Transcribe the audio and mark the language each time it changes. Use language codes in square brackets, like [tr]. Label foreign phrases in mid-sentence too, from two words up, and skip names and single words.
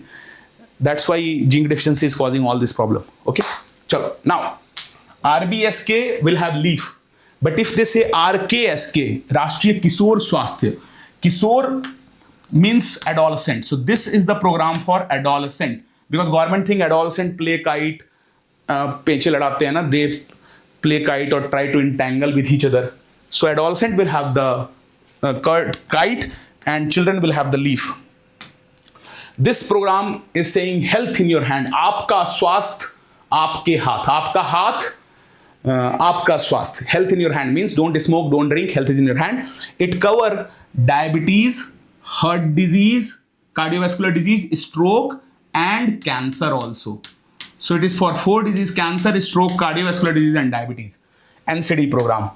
[en] That's why zinc deficiency is causing all this problem. Okay. Chalo. Now, RBSK will have leaf. But if they say RKSK, Rashtriya Kishore Swasthya, Kishore means adolescent. So this is the program for adolescent. Because government think adolescent play kite, [hi] पेच लड़ाते हैं ना, [en] they play kite or try to entangle with each other. So adolescent will have the kite and children will have the leaf. This program is saying health in your hand. [hi] आपका स्वास्थ्य, आपके हाथ। आपका हाथ, आपका स्वास्थ्य. [en] Health in your hand means don't smoke, don't drink, health is in your hand. It cover diabetes, heart disease, cardiovascular disease, stroke and cancer also. So it is for 4 diseases: cancer, stroke, cardiovascular disease and diabetes. NCD program.